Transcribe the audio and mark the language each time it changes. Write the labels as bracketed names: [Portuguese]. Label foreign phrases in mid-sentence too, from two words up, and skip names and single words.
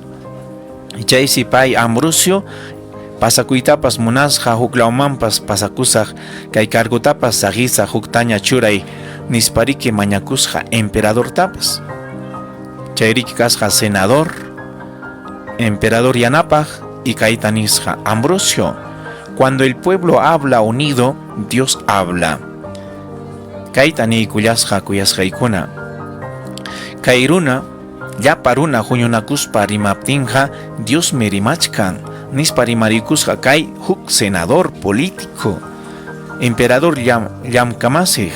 [Quechua] Y chaysi pay Ambrosio pasakuytapas munasqa huklawmanpas pasakusaq kay cargotapas sagisaq huktaña churay nispariki mañakusqa emperadortapas. Chayriki kasqa senador, emperador yanapaq, y kayta nisqa: [Spanish] Ambrosio, cuando el pueblo habla unido, Dios habla. [Quechua] Kayta niykullasqa kuyasqaykuna, kay runa llapa runa huñunakuspa rimaptinqa Dios me rimachkan nispa rimarikusqa kay huk [Spanish] senador político, [Quechua] emperador llamkamasij.